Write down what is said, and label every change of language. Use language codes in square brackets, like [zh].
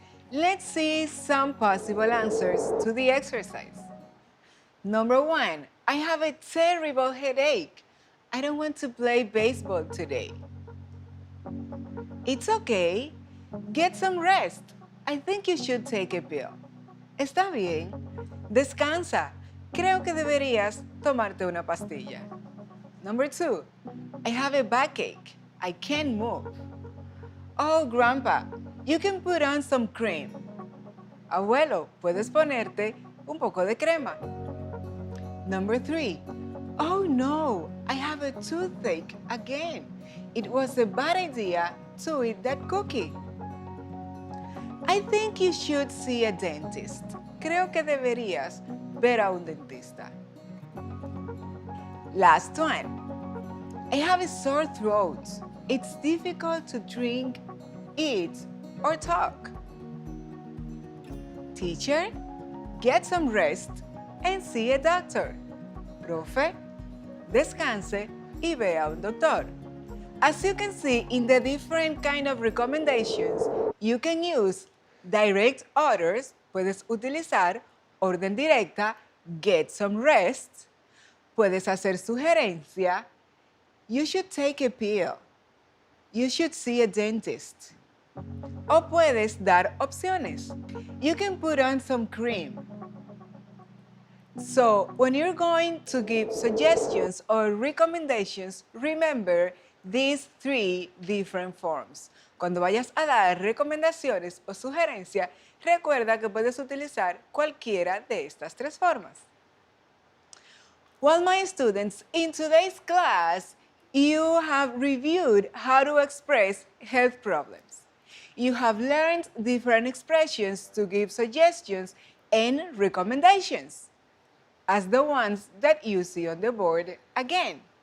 [en] Let's see some possible answers to the exercise. Number 1, I have a terrible headache. I don't want to play baseball today. It's okay. Get some rest. I think you should take a pill. [es] Está bien. Descansa. Creo que deberías tomarte una pastilla. [en] Number 2, I have a backache. I can't move. Oh, Grandpa, you can put on some cream. [es] Abuelo, puedes ponerte un poco de crema. [en] Number 3, oh no, I have a toothache again. It was a bad idea to eat that cookie. I think you should see a dentist. [es] Creo que deberías ver a un dentista. [en] Last one. I have a sore throat. It's difficult to drink, eat, or talk. Teacher, get some rest and see a doctor. [es] Profe, descanse y ve a un doctor. [en] As you can see in the different kind of recommendations, you can use direct orders, [es] puedes utilizar orden directa, [en] get some rest, [es] puedes hacer sugerencia, [en] you should take a pill, you should see a dentist. [es] O puedes dar opciones. [en] You can put on some cream. So, when you're going to give suggestions or recommendations, remember these 3 different forms. [es] Cuando vayas a dar recomendaciones o sugerencias, recuerda que puedes utilizar cualquiera de estas 3 formas. [en] Well, my students, in today's class, you have reviewed how to express health problems. You have learned different expressions to give suggestions and recommendations, as the ones that you see on the board again.